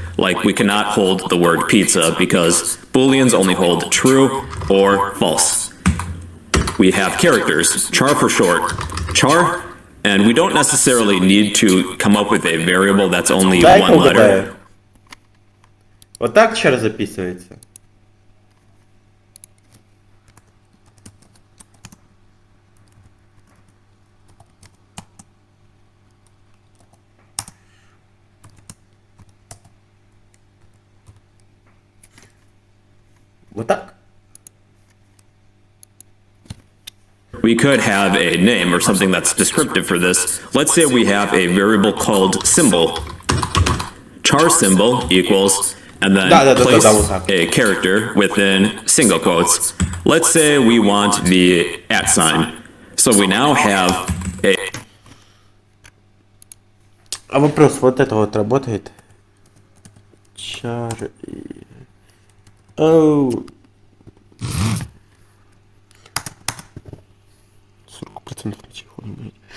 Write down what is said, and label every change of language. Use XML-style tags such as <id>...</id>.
<en>Like we cannot hold the word pizza because booleans only hold true or false. We have characters, char for short. Char, and we don't necessarily need to come up with a variable that's only one letter.</en> <ru>Вот так чар записывается. Вот так.</ru> <en>We could have a name or something that's descriptive for this. Let's say we have a variable called symbol. Char symbol equals, and then place a character within single quotes. Let's say we want the @ sign. So we now have a...</en> <ru>А вопрос, вот это вот работает? Char... Оу... 40% на телефоне, блядь.</ru>